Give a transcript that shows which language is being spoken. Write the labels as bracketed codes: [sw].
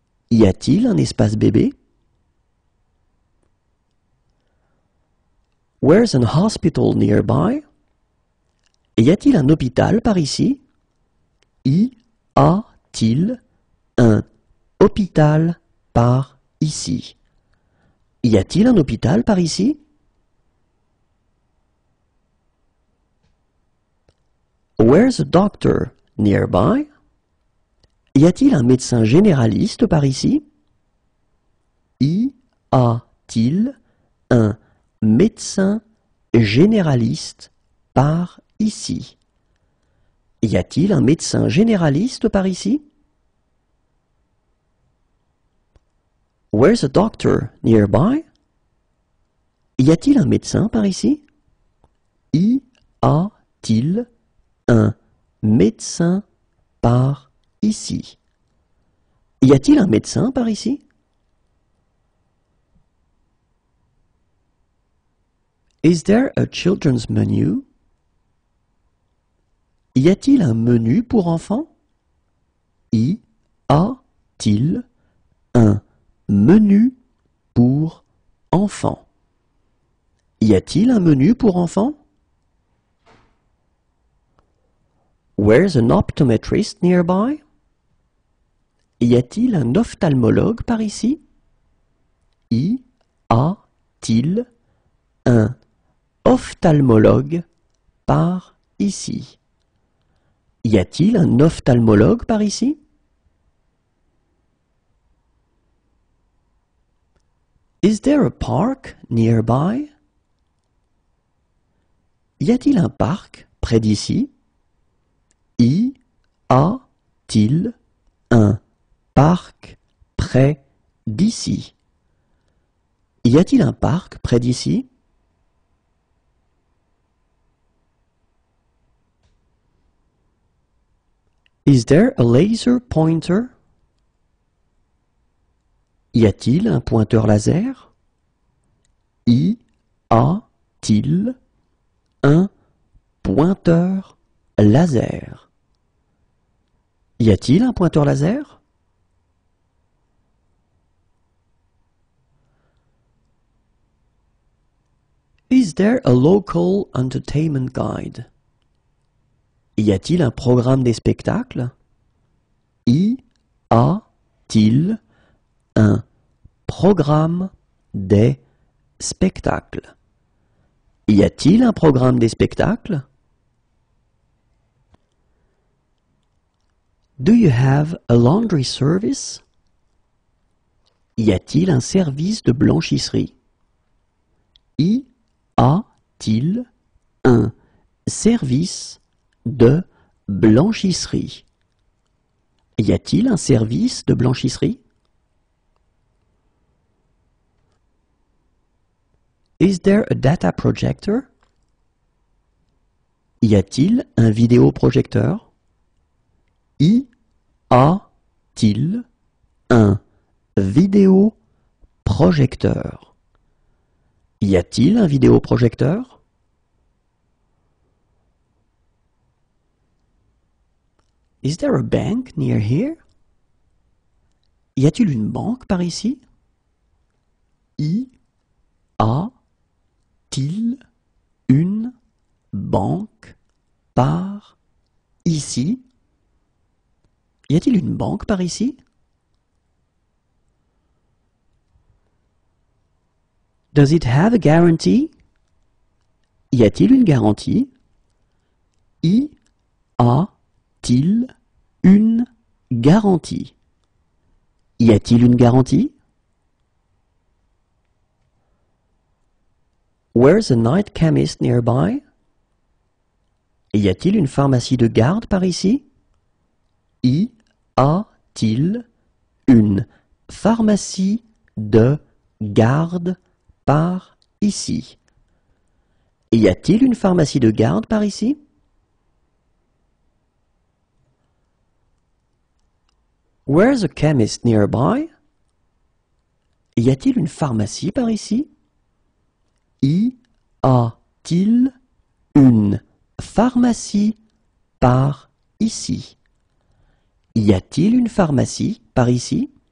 [fr] Y a-t-il un espace bébé? [en] Where's an hospital nearby? [fr] Y a-t-il un hôpital par ici? Y a-t-il un hôpital par ici? Y a-t-il un hôpital par ici? [en] Where's a doctor nearby? [fr] Y a-t-il un médecin généraliste par ici? Y a-t-il un médecin généraliste par ici? Y a-t-il un médecin généraliste par ici? [en] Where's a doctor nearby? [fr] Y a-t-il un médecin par ici? Y a-t-il un médecin par ici? Y a-t-il un médecin par ici? [en] Is there a children's menu? [fr] Y a-t-il un menu pour enfants? Y a-t-il un menu pour enfants? Y a-t-il un menu pour enfants? [en] Where's an optometrist nearby? [fr] Y a-t-il un ophtalmologue par ici? Y a-t-il un ophtalmologue par ici? Y a-t-il un ophtalmologue par ici? [en] Is there a park nearby? [fr] Y a-t-il un parc près d'ici? Y a-t-il un parc près d'ici? Y a-t-il un parc près d'ici? [en] Is there a laser pointer? [fr] Y a-t-il un pointeur laser? Y a-t-il un pointeur laser? Y a-t-il un pointeur laser? [en] Is there a local entertainment guide? [fr] Y a-t-il un programme des spectacles? Y a-t-il un programme des spectacles? Y a-t-il un programme des spectacles? [en] Do you have a laundry service? [fr] Y a-t-il un service de blanchisserie? Y a-t-il un service de blanchisserie? Y a-t-il un service de blanchisserie? [en] Is there a data projector? [fr] Y a-t-il un vidéoprojecteur? Y a-t-il un vidéoprojecteur? Y a-t-il un vidéoprojecteur? [en] Is there a bank near here? [fr] Y a-t-il une banque par ici? Y a-t-il une banque par ici? Y a-t-il une banque par ici? [en] Does it have a guarantee? [fr] Y a-t-il une garantie? Y a-t-il une garantie? Y a-t-il une garantie? [en] Where's a night chemist nearby? [fr] Y a-t-il une pharmacie de garde par ici? Y a-t-il une pharmacie de garde par ici? Y a-t-il une pharmacie de garde par ici? [en] Where's a chemist nearby? [fr] Y a-t-il une pharmacie par ici? Y a-t-il une pharmacie par ici? Y a-t-il une pharmacie par ici?